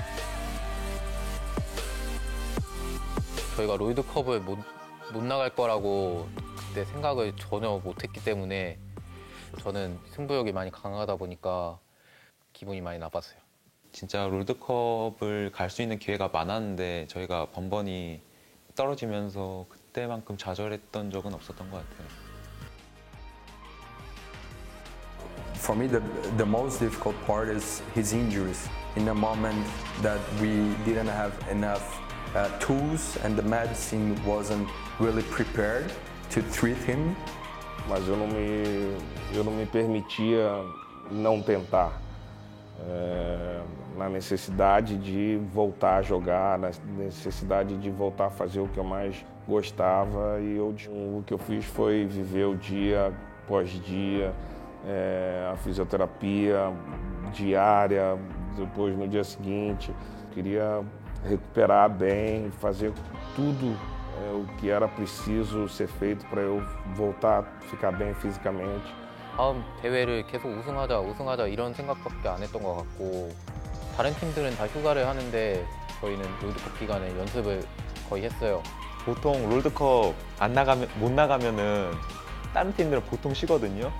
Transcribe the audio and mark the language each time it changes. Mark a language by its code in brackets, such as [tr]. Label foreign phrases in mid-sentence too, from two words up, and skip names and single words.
[ko] 저희가 롤드컵을 못 나갈 거라고 그때 생각을 전혀 못했기 때문에 저는 승부욕이 많이 강하다 보니까 기분이 많이 나빴어요. 진짜 롤드컵을 갈 수 있는 기회가 많았는데 저희가 번번이 떨어지면서 그때만큼 좌절했던 적은 없었던 것 같아요. [en] For me, the most difficult part is his injuries. In a moment that we didn't have enough tools and the medicine wasn't really prepared to treat him. [pt] Mas eu não me permitia não tentar. Na necessidade de voltar a jogar, na necessidade de voltar a fazer o que eu mais gostava e o que eu fiz foi viver o dia após dia, a fisioterapia diária, depois no dia seguinte. Queria recuperar bem, fazer tudo o que era preciso ser feito para eu voltar a ficar bem fisicamente. [ko] 다음 대회를 계속 우승하자 이런 생각밖에 안 했던 것 같고 다른 팀들은 다 휴가를 하는데 저희는 롤드컵 기간에 연습을 거의 했어요. 보통 롤드컵 못 나가면은 다른 팀들은 보통 쉬거든요.